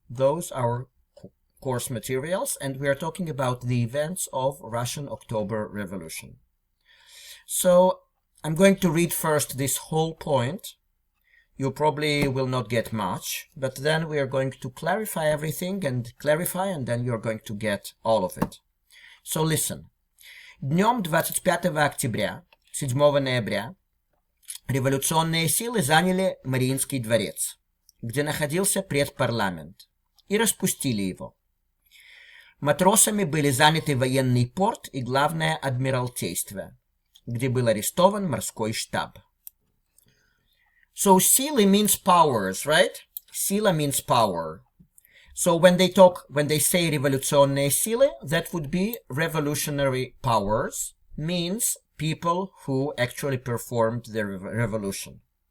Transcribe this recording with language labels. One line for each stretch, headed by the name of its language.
English: Those are course materials, and we are talking about the events of Russian October Revolution. So I'm going to read first this whole point. You probably will not get much, but then we are going to clarify everything and then you're going to get all of it. So listen.
Russian: Днем 25 октября, 7 ноября, революционные силы заняли Мариинский дворец, где находился предпарламент, и распустили его. Матросами были заняты военный порт и главное адмиралтейство, где был арестован морской штаб.
English: So sila means powers, right? Sila means power. So when they say
Russian: revolutionные силы,
English: that would be revolutionary powers, means people who actually performed the revolution.